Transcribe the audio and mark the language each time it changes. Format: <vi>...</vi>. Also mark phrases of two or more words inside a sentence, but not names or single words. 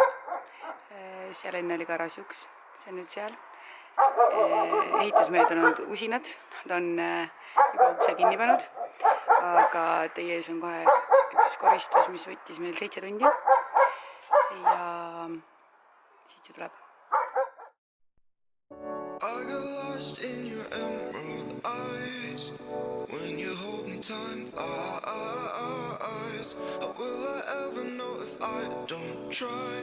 <et>Seal enne oli garaaž 1, see on nüüd seal. Ehitusmehed on olnud usinad, nad on juba ukse kinni pannud. Aga teie ees on kohe üks koristus, mis võttis meil 7 tundi. Ja siit see tuleb.</et> <en>I got lost in your emerald eyes when you hold me time flies. How will I ever know if I don't try?</en>